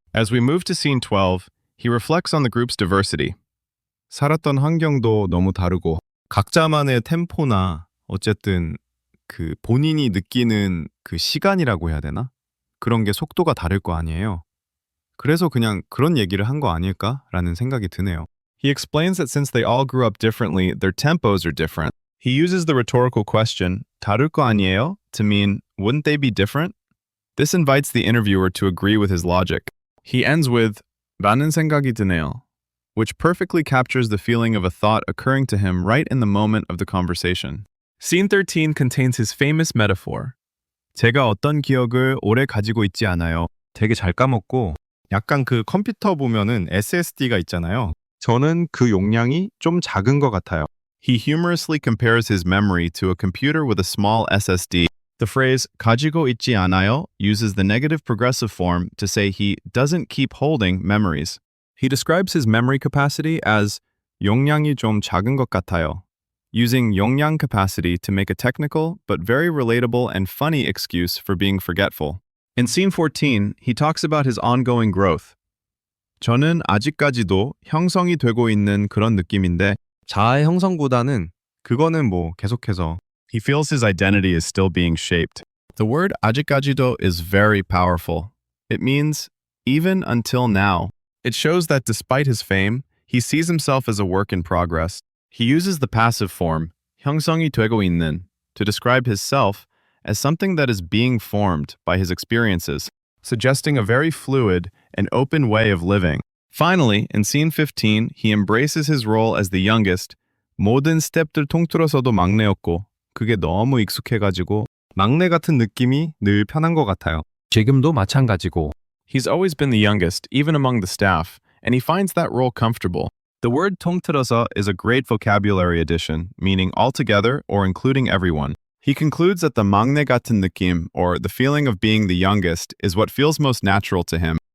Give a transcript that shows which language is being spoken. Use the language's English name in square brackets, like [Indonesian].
[English] As we move to scene 12, he reflects on the group's diversity. [Korean] 살았던 환경도 너무 다르고, 각자만의 템포나 어쨌든 그 본인이 느끼는 그 시간이라고 해야 되나? 그런 게 속도가 다를 거 아니에요. 그래서 그냥 그런 얘기를 한 거 아닐까라는 생각이 드네요. [English] He explains that since they all grew up differently, their tempos are different. He uses the rhetorical question, [Korean] 다를 거 아니에요? [English] To mean, wouldn't they be different? This invites the interviewer to agree with his logic. He ends with, [Korean] 라는 생각이 드네요, [English] which perfectly captures the feeling of a thought occurring to him right in the moment of the conversation. Scene 13 contains his famous metaphor. [Korean] 제가 어떤 기억을 오래 가지고 있지 않아요. 되게 잘 까먹고 약간 그 컴퓨터 보면은 SSD가 있잖아요. 저는 그 용량이 좀 작은 것 같아요. [English] He humorously compares his memory to a computer with a small SSD. The phrase [Korean] 가지고 있지 않아요 [English] uses the negative progressive form to say he doesn't keep holding memories. He describes his memory capacity as [Korean] 용량이 좀 작은 것 같아요, [English] using 용량 capacity to make a technical but very relatable and funny excuse for being forgetful. In scene 14, he talks about his ongoing growth. [Korean] 저는 아직까지도 형성이 되고 있는 그런 느낌인데 자아 형성보다는 그거는 뭐 계속해서. [English] He feels his identity is still being shaped. The word 아직까지도 is very powerful. It means even until now. It shows that despite his fame, he sees himself as a work in progress. He uses the passive form, [Korean] 형성이 되고 있는, [English] to describe his self as something that is being formed by his experiences, suggesting a very fluid and open way of living. Finally, in scene 15, he embraces his role as the youngest. [Korean] 모든 스텝들 통틀어서도 막내였고, 그게 너무 익숙해가지고 막내 같은 느낌이 늘 편한 것 같아요. 지금도 마찬가지고. [English] He's always been the youngest, even among the staff, and he finds that role comfortable. The word 통틀어서 is a great vocabulary addition, meaning altogether or including everyone. He concludes that the [Korean] 막내 같은 느낌, [English] or the feeling of being the youngest, is what feels most natural to him.